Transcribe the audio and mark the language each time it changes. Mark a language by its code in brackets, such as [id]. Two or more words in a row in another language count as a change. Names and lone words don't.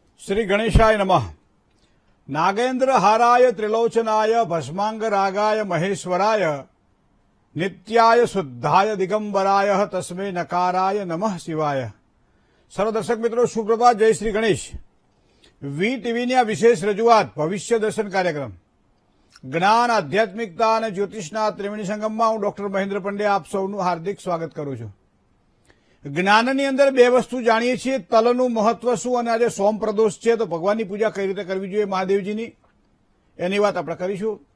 [sa] श्री गणेशाय नमः। नागेन्द्र हाराय त्रिलोचनाय भस्मांगरागाय महेश्वराय नित्याय शुद्धाय दिगंबराय तस्मै नकाराय नमः शिवाय। [hi] सर्व दर्शक मित्रों सुप्रभात, जय श्री गणेश। [gu] વી ટીવીની આ વિશેષ રજૂઆત ભવિષ્ય દર્શન કાર્યક્રમ જ્ઞાન, આધ્યાત્મિકતા અને જ્યોતિષના ત્રિવેણી સંગમમાં હું ડોક્ટર મહેન્દ્ર પંડ્યા આપ સૌનું હાર્દિક સ્વાગત કરું છું। જ્ઞાનની અંદર બે વસ્તુ જાણીએ છીએ, તલનું મહત્વ શું અને આજે સોમ પ્રદોષ છે તો ભગવાનની પૂજા કઈ રીતે કરવી જોઈએ મહાદેવજીની, એની વાત આપણે કરીશું।